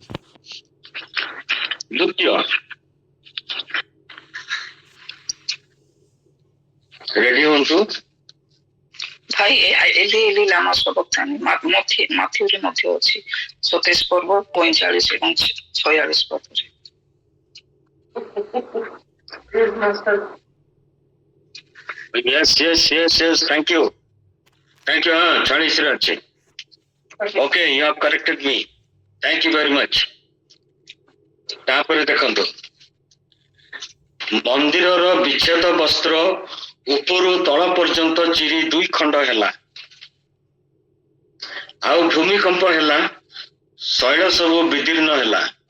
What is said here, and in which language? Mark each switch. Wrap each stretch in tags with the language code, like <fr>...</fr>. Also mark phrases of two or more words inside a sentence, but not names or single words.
<or>ଦ୍ୱିତୀୟ, ରେଡି ହୁଅନ୍ତୁ। ଭାଇ</or> <arc>ܐܝܠܝ ܐܝܠܝ ܠܡܢܐ ܫܒܩܬܢܝ</arc> <or>ମାଥିଉରେ ମଧ୍ୟ ଅଛି 27 ପର୍ବ 45 ଏବଂ 46 ପଦରେ।</or> <en>Yes, thank you.</en> <or>हाँ 40 ରେ ଅଛି।</or> <en>Okay, you have corrected me. Thank you very much.</en> <or>ତାପରେ ଦେଖନ୍ତୁ, ମନ୍ଦିରର ବିଚ୍ଛେଦ ବସ୍ତ୍ର ଉପରୁ ତଳ ପର୍ଯ୍ୟନ୍ତ ଚିରି 2 ଖଣ୍ଡ ହେଲା, ଆଉ ଭୂମିକମ୍ପ ହେଲା, ଶୈଳ ସବୁ ବିଦୀର୍ଣ୍ଣ ହେଲା।</or>